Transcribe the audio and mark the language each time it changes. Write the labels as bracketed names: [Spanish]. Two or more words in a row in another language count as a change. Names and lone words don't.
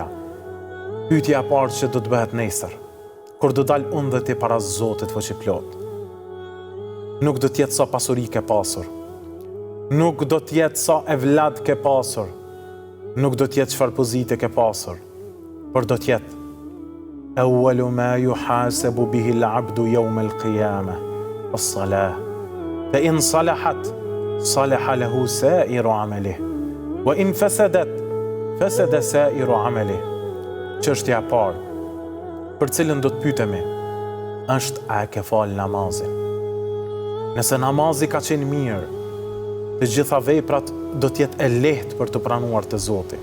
[Albanian] Pyetja e parë që do të bëhet nesër, kur do dal unë dhe ti para Zotit fuqiplot, nuk do të jetë sa pasuri ke pasur, nuk do të jetë sa evlad ke pasur, nuk do të jetë çfarë pozite ke pasur, por do të jetë [Arabic] أول ما يحاسب به العبد يوم القيامة الصلاة. فإن صلحت صلح له سائر عمله وإن فسدت فسد سائر عمله wa in fasadat fasada sa'iru 'amalihi. [Albanian] Çështja e parë, për cilën do të pyetemi, është a e ke falë namazin? Nëse namazi ka qenë mirë, të gjitha veprat do të jetë e lehtë për të pranuar te Zoti.